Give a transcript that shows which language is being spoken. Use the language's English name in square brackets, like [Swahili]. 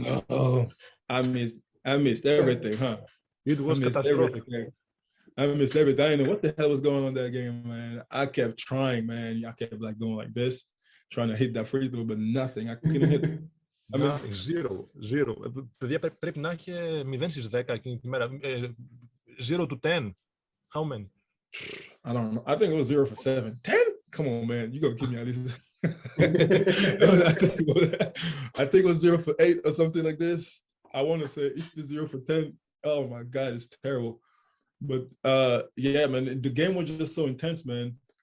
[English] No, I missed everything, huh? It was catastrophic. I missed everything. I didn't know what the hell was going on that game, man. I kept trying, man. I kept like going like this, trying to hit that free throw, but nothing. I couldn't hit. I mean, zero. [Greek] Παιδιά, πρέπει να έχει 0 στις 10 εκείνη τη μέρα. [English] 0 to 10. How many? I don't know. I think it was 0 for 7. 10? Come on, man. You gonna keep me at least. I think it was 0 for 8 or something like this. I want to say it's 0 for 10. Oh my God, it's terrible. But yeah, man, the game was just so intense, man.